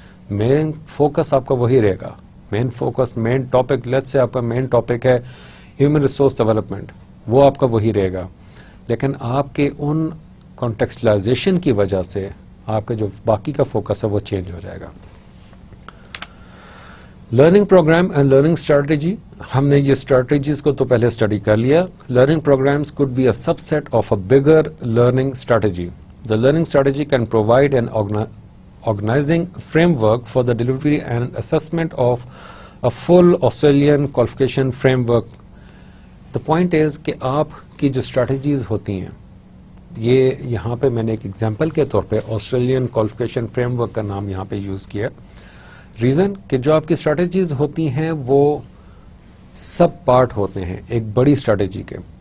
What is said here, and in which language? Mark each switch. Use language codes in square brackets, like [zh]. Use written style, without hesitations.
[ur] Main focus آپ کا وہی رہے گا، مین ٹاپک، لیٹس سے آپ کا مین ٹاپک ہے ہیومن ریسورس ڈیولپمنٹ، وہ آپ کا وہی رہے گا. لیکن آپ کے ان کانٹیکسچلائزیشن کی وجہ سے آپ کا جو باقی کا فوکس ہے وہ چینج ہو جائے گا. Learning program and learning strategy, ہم نے یہ اسٹریٹجیز کو تو پہلے اسٹڈی کر لیا. [en] Learning programs could be a subset of a bigger learning strategy. The learning strategy can provide an organizing framework for the delivery and assessment of a full Australian qualification framework. The point is [ur] کہ آپ کی جو strategies ہوتی ہیں، یہ یہاں پہ میں نے ایک ایگزامپل کے طور پہ آسٹریلین کوالیفیکیشن فریم ورک کا نام یہاں پہ یوز کیا. ریزن کہ جو آپ کی اسٹریٹجیز ہوتی ہیں وہ سب پارٹ ہوتے ہیں ایک بڑی اسٹریٹجی کے.